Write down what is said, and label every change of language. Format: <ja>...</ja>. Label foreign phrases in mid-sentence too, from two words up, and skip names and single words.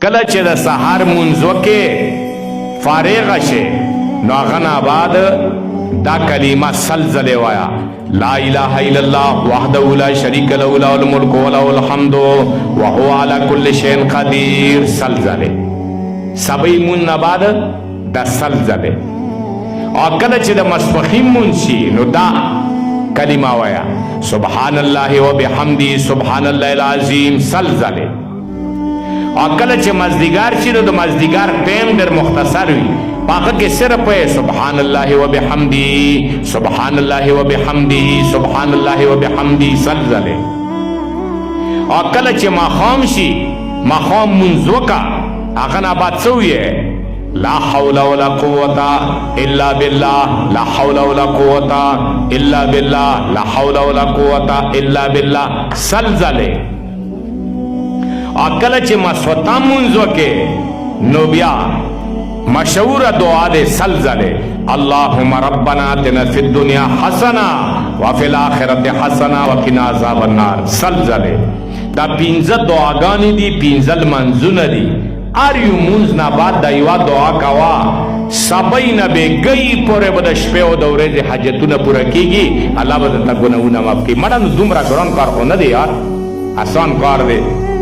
<ps>کله چې د سحر مونځ وکې فارغ شې نو هغه نه بعد دا کلمه سل ځلې وایه</ps> <ar>لا اله الا الله وحده لا شریک له له الملک وله الحمد وهو على كل شيء قدیر</ar> <ps>سل ځلې سبی مونځ نه بعد دا سل ځلې او کله چې د ماسپښین مونځ شي نو دا کلمه وایه</ps> <ar>سبحان الله وبحمده سبحان الله العظیم</ar> <ps>سل ځلې او کله چې مازدیګر شي نو د مازدیګر ټیم ډېر مختصر وي هغه کې صرف وایي</ps> <ar>سبحان الله وبحمده سبحان الله وبحمده سبحان الله وبحمده</ar> <ps>سل ځلې او کله چې ماښام شي ماښام مونځ وکړه هغه نه بعد څه ویې</ps> <ar>لا حول ولا قوة الا بالله لا حول ولا قوة الا بالله لا حول ولا قوة الا بالله</ar> <ps>سل ځلې او کله چې ماسخوتن مونځ وکې نو بیا مشهوره دعا دې سل ځلې</ps> <ar>اللهم ربنا آتنا فی الدنیا حسنه وفی الاخرة حسنه وقنا عذاب النار</ar> <ps>سل ځلې دا پنځه دعاګانې دي پنځه لمنځونه دي هر یو مونځ نه بعد دا یوه دعا کوه سبی نه بېګۍ پورې به د شپې او د ورځې حاجتونه پوره کېږي الله به درته ګناهونه معاف کړي مړه نو دومره ګران کار خو نه دی یار آسان کار دی</ps>